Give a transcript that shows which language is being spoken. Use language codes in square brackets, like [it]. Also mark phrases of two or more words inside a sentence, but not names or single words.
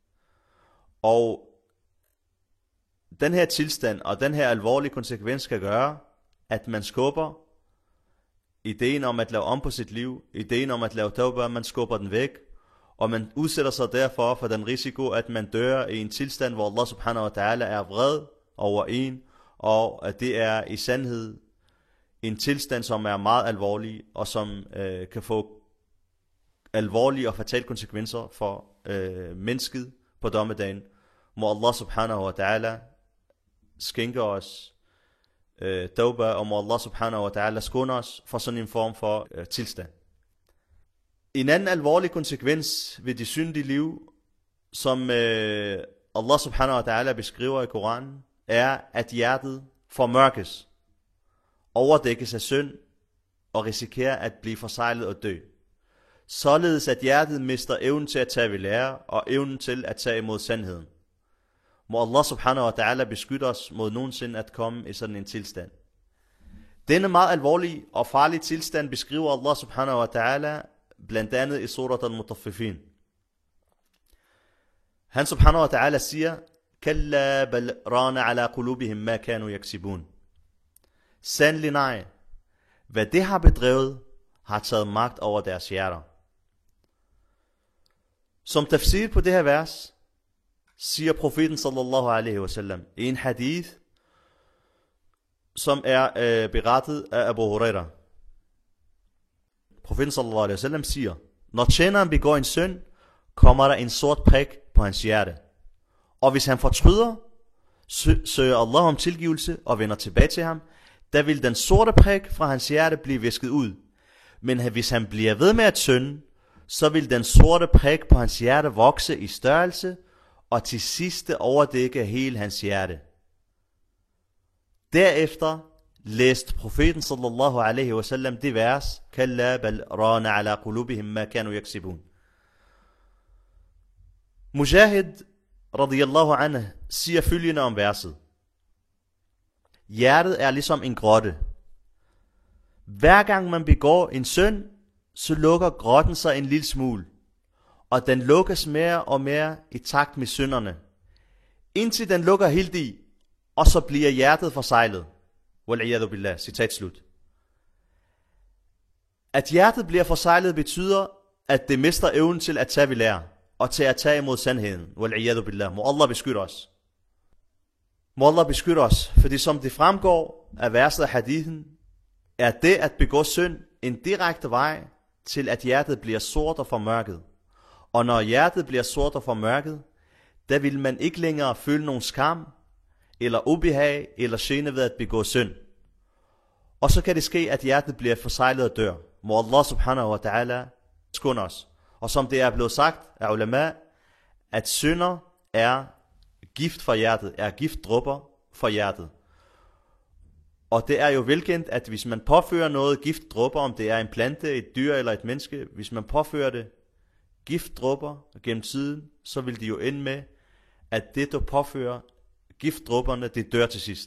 [da] Og den her tilstand og den her alvorlige konsekvens kan gøre, at man skubber ideen om at lave om på sit liv, ideen om at lave tawbah, man skubber den væk, og man udsætter sig derfor for den risiko, at man dør i en tilstand, hvor [ar] الله سبحانه وتعالى [da] er vred over en, og at det er i sandhed en tilstand, som er meget alvorlig, og som kan få alvorlige og fatale konsekvenser for mennesket på dommedagen. Må [ar] الله سبحانه وتعالى [da] skænke os tawbah, og må [ar] الله سبحانه وتعالى [da] skåne os for sådan en form for tilstand. En anden alvorlig konsekvens ved det syndige liv, som [ar] الله سبحانه وتعالى [da] beskriver i Koranen, er, at hjertet formørkes, overdækkes af synd og risikerer at blive forseglet og dø. Således at hjertet mister evnen til at tage ved lære og evnen til at tage imod sandheden. Må [ar] الله سبحانه وتعالى [da] beskytte os mod nogensinde at komme i sådan en tilstand. Denne meget alvorlige og farlige tilstand beskriver [ar] الله سبحانه وتعالى [da] blandt andet i surat al-Mutaffifin. [ar] Han سبحانه وتعالى siger, كلا بل ران على قلوبهم ما كانوا يكسبون. [da] Sandelig nej, hvad det har bedrevet, har taget magt over deres hjerter. Som tafsir på det her vers, siger profeten [ar] صلى الله عليه وسلم [da] i en hadith, som er berettet af Abu Huraira. Profeten [ar] صلى الله عليه وسلم [da] siger, når tjeneren begår en synd, kommer der en sort prik på hans hjerte. Og hvis han fortryder, søger Allah om tilgivelse og vender tilbage til ham, der vil den sorte prik fra hans hjerte blive visket ud. Men hvis han bliver ved med at synde, så vil den sorte prik på hans hjerte vokse i størrelse, og til sidste overdække hele hans hjerte. Derefter læste profeten [ar] صلى الله عليه وسلم [da] det vers, [ar] كلا بل ران على قلوبهم ما كانوا يكسبون. مجاهد رضي الله عنه [da] siger følgende om verset. Hjertet er ligesom en grotte. Hver gang man begår en synd, så lukker grotten sig en lille smule, og den lukkes mere og mere i takt med synderne, indtil den lukker helt i, og så bliver hjertet forseglet. [ar] والعياذ بالله, [da] citat slut. At hjertet bliver forseglet betyder, at det mister evnen til at tage ved lære, og til at tage imod sandheden. [ar] والعياذ بالله, [da] må Allah beskytte os. Må Allah beskytte os, fordi som det fremgår af verset af hadithen, er det at begå synd en direkte vej til at hjertet bliver sort og formørket. Og når hjertet bliver sort og formørket, der vil man ikke længere føle nogen skam, eller ubehag, eller gene ved at begå synd. Og så kan det ske, at hjertet bliver forseglet og dør. Må [ar] الله سبحانه وتعالى [da] skåne os. Og som det er blevet sagt af ulama, at synder er gift for hjertet, er giftdrupper for hjertet. Og det er jo velkendt, at hvis man påfører noget giftdrupper, om det er en plante, et dyr eller et menneske, hvis man påfører det giftdrupper gennem tiden, så vil det jo ende med, at det du påfører giftdrupperne, det dør til sidst.